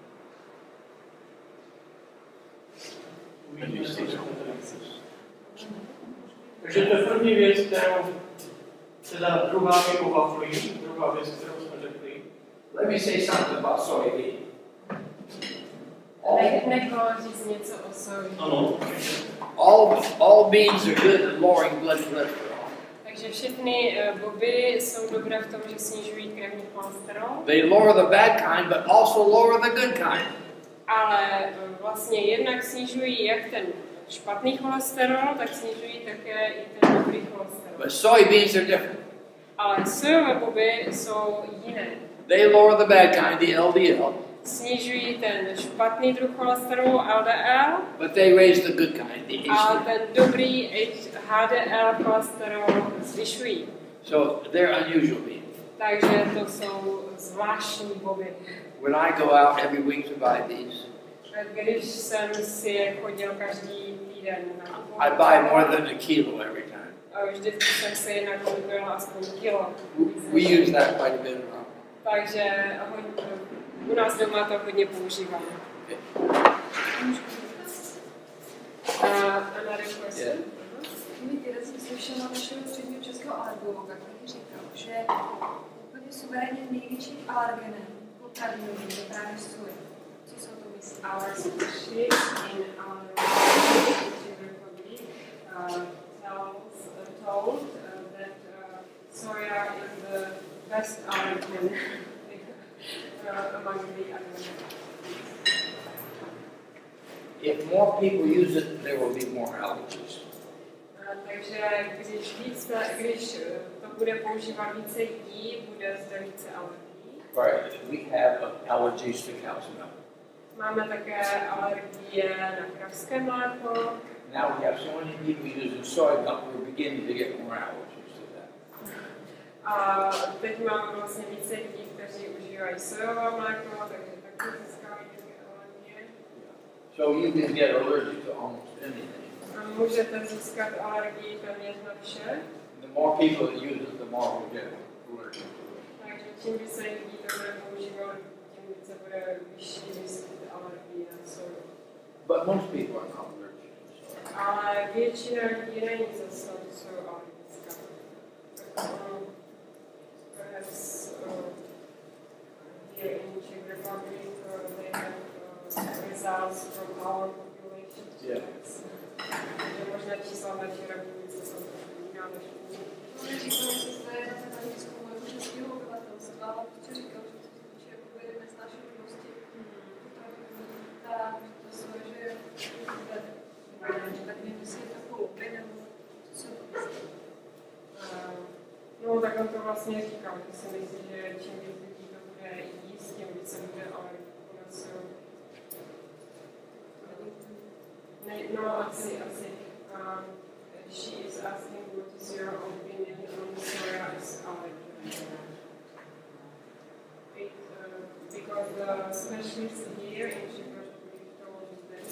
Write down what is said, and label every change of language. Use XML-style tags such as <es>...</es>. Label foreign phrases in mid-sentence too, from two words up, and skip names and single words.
<cs>Takže to je první věc, kterou teda druhá mimo waflí, druhá věc, kterou jsme řekli.</cs> <en>Let me say something about soybean.</en> <cs>Říct něco o soji. Ano.</cs> <en>All beans are good at lowering blood cholesterol.</en> <cs>Takže všechny boby jsou dobré v tom, že snižují krevní cholesterol.</cs> <en>They lower the bad kind, but also lower the good kind.</en> <cs>Ale vlastně jednak snižují jak ten špatný cholesterol, tak snižují také i ten dobrý cholesterol.</cs> <en>But soybeans are different.</en> <cs>Ale sojové boby jsou jiné.</cs> <en>They lower the bad kind, the LDL.</en> <cs>Snižují ten špatný druh cholesterolu LDL,</cs> <en>but they raise the good kind, the</en> <cs>a</cs> <en>HDL.</en> <cs>ten dobrý HDL cholesterol zvyšují.</cs> <en>So they're unusual beans.</en> <cs>Takže to jsou zvláštní boby.</cs> <en>When I go out every week to buy these,</en> <cs>Když jsem si chodil každý týden na</cs> <en>I buy more than a kilo every time.</en> <cs>vždycky jsem si nakoupil aspoň kilo.</cs> <en>We use that quite a bit around.</en> <cs>Takže u nás doma to hodně používáme.</cs> <en>Another question?</en> <cs>Někdy jsem slyšela našeho středního českého alergologa, který říkal, že úplně suverénně největším alergenem potravinovým je právě soja. Co se o to myslí?</cs> <en>Our specialist in our republic told that soya is the best allergen among the other. If more people use it, there will be more allergies.</en> <cs>Takže když to bude používat více lidí, bude zde více alergií.</cs> <en>Right. We have allergies to cow's milk.</en> <cs>Máme také alergie na kravské mléko.</cs> <en>Now we have so many people using soy milk, we're beginning to get more allergies to that.</en> <cs>A teď máme vlastně více lidí, kteří užívají sojové mléko, takže taky získávají také alergie.</cs> <en>So you can get allergic to almost anything.</en> <cs>A můžete získat alergii téměř na vše.</cs> <en>The more people that use it, the more we get allergic to it.</en> <cs>Takže čím více lidí to bude používat, tím více bude vyšší výskyt alergie na soju.</cs> <en>But most people are not allergic to soy.</en> <cs>Ale většina lidí není zase soju alergická.</cs> <en>Perhaps here in Czech Republic they have results from our population. Yeah.</en> <cs>Takže možná čísla v naší republice jsou trochu jiná než u nich. Říkal, že zde je na ten výzkum českého obyvatelstva, ale to říkal, že co se týče uvedené znášenosti ta soja, že tak nevím, jestli je to chloupy, nebo co se to myslí. No, tak on to vlastně říkal, že si myslí, že čím víc lidí to bude jíst, tím více bude alergiků na soju. No, asi.</cs> <en>She is asking what is your opinion on soya as allergen. Because the specialist here in Czech Republic told</en>